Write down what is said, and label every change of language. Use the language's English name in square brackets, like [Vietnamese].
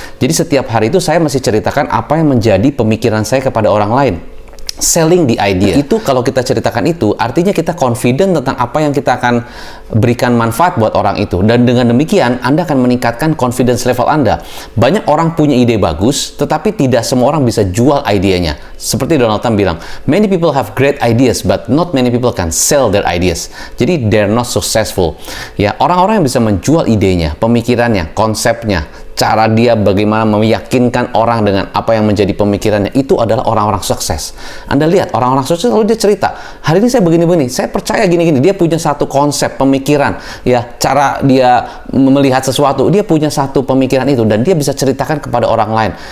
[Indonesian] Jadi setiap hari itu saya mesti ceritakan apa yang menjadi pemikiran saya kepada orang lain. [English] Selling the idea. [Indonesian] Itu kalau kita ceritakan itu, artinya kita confident tentang apa yang kita akan berikan manfaat buat orang itu. Dan dengan demikian, Anda akan meningkatkan confidence level Anda. Banyak orang punya ide bagus, tetapi tidak semua orang bisa jual idenya. Seperti Donald Trump bilang, [English] many people have great ideas, but not many people can sell their ideas. [Indonesian] Jadi, [English] they're not successful. [Indonesian] Ya, orang-orang yang bisa menjual idenya, pemikirannya, konsepnya, cara dia bagaimana meyakinkan orang dengan apa yang menjadi pemikirannya, itu adalah orang-orang sukses. Anda lihat, orang-orang sukses lalu dia cerita, hari ini saya begini-begini, saya percaya gini-gini, dia punya satu konsep, pemikiran, ya, cara dia melihat sesuatu, dia punya satu pemikiran itu, dan dia bisa ceritakan kepada orang lain.